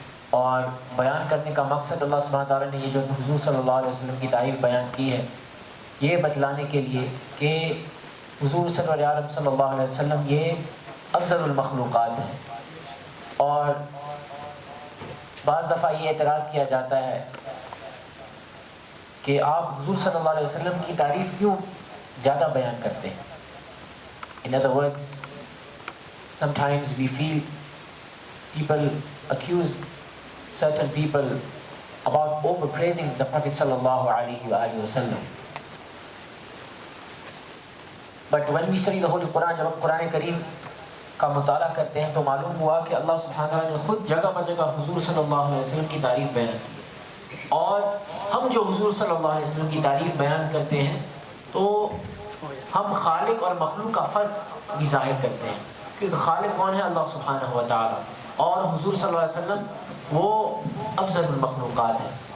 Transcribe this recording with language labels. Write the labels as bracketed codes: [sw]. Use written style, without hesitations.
[ur] اور بیان کرنے کا مقصد اللہ سبحانہ وتعالیٰ نے یہ جو حضور صلی اللہ علیہ وسلم کی تعریف بیان کی ہے یہ بتلانے کے لیے کہ حضور صلی اللہ علیہ وسلم یہ افضل المخلوقات ہیں. اور بعض دفعہ یہ اعتراض کیا جاتا ہے کہ آپ حضور صلی اللہ علیہ وسلم کی تعریف کیوں زیادہ بیان کرتے ہیں. [en] In other words, sometimes we feel people accuse certain people about overpraising the Prophet sallallahu alaihi wasallam. But when we study the Holy Quran, [ur] جب ہم قرآن کریم کا مطالعہ کرتے ہیں تو معلوم ہوا کہ اللہ سبحانہ وتعالیٰ نے خود جگہ بجگہ حضور صلی اللہ علیہ وسلم کی تعریف بیان کی. اور ہم جو حضور صلی اللہ علیہ وسلم کی تعریف بیان کرتے ہیں تو ہم خالق اور مخلوق کا فرق بھی ظاہر کرتے ہیں، کیونکہ خالق کون ہے؟ اللہ سبحانہ وتعالیٰ، اور حضور صلی اللہ علیہ وسلم وہ افضل المخلوقات ہیں.